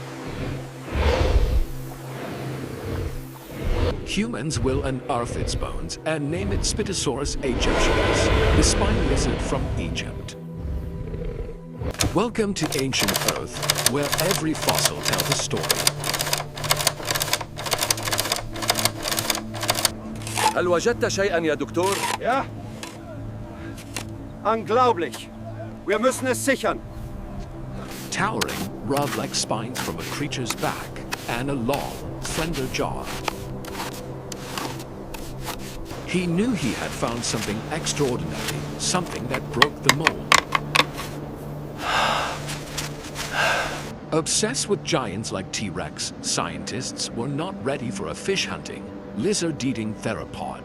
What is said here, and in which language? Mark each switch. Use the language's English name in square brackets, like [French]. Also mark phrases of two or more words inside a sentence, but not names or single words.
[English] Humans will unearth its bones and name it Spinosaurus Aegyptiacus, the spine lizard from Egypt. Welcome to ancient Earth, where every fossil tells a story. [Arabic] هل وجدت شيئا يا دكتور؟ [German] Ja. Unglaublich. Wir müssen es sichern. [English] Towering, rod-like spines from a creature's back, and a long, slender jaw. He knew he had found something extraordinary, something that broke the mold. Obsessed with giants like T-Rex, scientists were not ready for a fish-hunting, lizard-eating theropod.